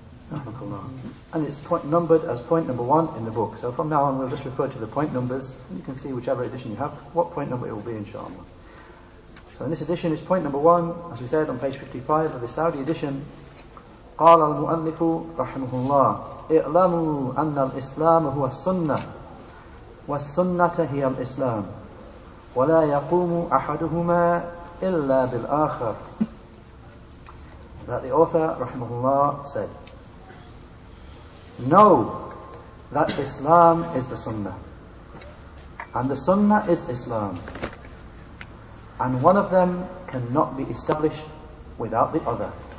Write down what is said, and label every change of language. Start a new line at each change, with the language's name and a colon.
English: And it's numbered as point number 1 in the book. So from now on we'll just refer to the point numbers, and you can see whichever edition you have what point number it will be, inshallah. So in this edition it's point number 1, as we said, on page 55 of the Saudi edition.
Arabic: قال المؤلف رحمه الله اعلموا أن الإسلام هو السنة والسنة هي الإسلام ولا يقوم أحدهما إلا بالآخر.
English: That the author rahimahullah said, know that Islam is the Sunnah, and the Sunnah is Islam, and one of them cannot be established without the other.